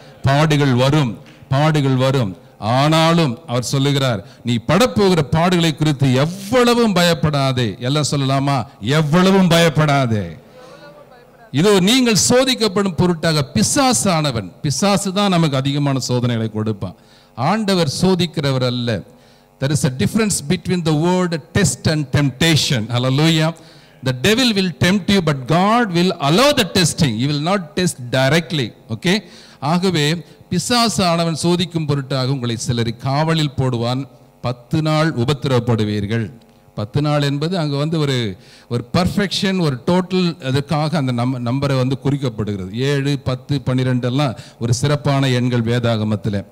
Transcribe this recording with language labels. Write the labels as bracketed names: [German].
[Tamil] பாடுகள் வரும், பாடுகள் வரும். ஆனாலும் அவர் சொல்லுகிறார், நீ படப்போகிற பாடுகளை குறித்து எவ்வளவும் பயப்படாதே. எல்லாம் சொல்லலாமா? எவ்வளவும் பயப்படாதே. இதோ நீங்கள் சோதிக்கப்படும் பொருட்டாக பிசாசானவன், பிசாசு தான் நமக்கு அதிகமான சோதனைகளை கொடுப்பான், ஆண்டவர் சோதிக்கிறவர் அல்ல. [English] There is a difference between the word test and temptation. Hallelujah. The devil will tempt you, but God will allow the testing. He will not test directly. Okay? [Tamil] ஆகவே பிசாசானவன் சோதிக்கும் பொருட்டாக உங்களை சிலரை காவலில் போடுவான், 10 நாள் உபத்திரவப்படுவீர்கள். 10 நாள் என்பது அங்கே ஒரு பர்ஃபெக்ஷன், ஒரு டோட்டல், அதற்காக அந்த நம்பரை குறிக்கப்படுகிறது. 7, 10, 12 எல்லாம் ஒரு சிறப்பான எண்கள் வேதாகமத்தில்.